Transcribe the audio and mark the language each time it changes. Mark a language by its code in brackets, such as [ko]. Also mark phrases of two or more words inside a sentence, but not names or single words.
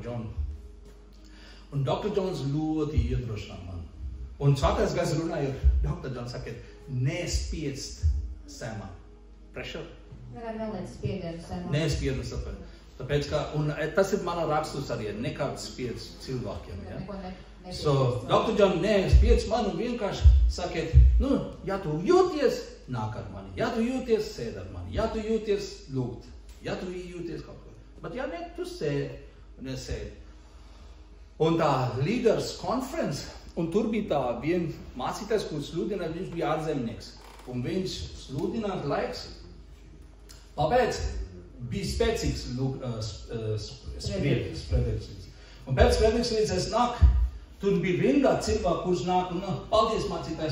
[lv] John. Un Dr. Jones ļoti iedrošinā man. Un Svētais Gars runāja ar Dr. John, sakiet, nespiedst Samam. Pressure? Neliec spiedienu Samam. Nespiedienu Samam. Tāpēc, ka, un tas ir mana rakstus arī, nekāds spiedz cilvēkiem, ja? So, Dr. John, spiedz man un vienkārši sakiet, ja tu jūties, nāk ar mani. Ja tu jūties, sēd ar mani. Ja tu jūties, lūgt. Ja tu jūties kaut ko. Bet ja ne, tu sēd un es sēd. Un tā [en] leaders conference, [lv] un tur bija tā vien mācītājs, kurš sludināja, viņš bija ārzemnieks. Un viņš sludināja laiks. Tāpēc bija spēcīgs sprediķis. Un pēc sprediķis es nāk, tur bija rindā cilvēku, kurš nāk un paldies mācītājs.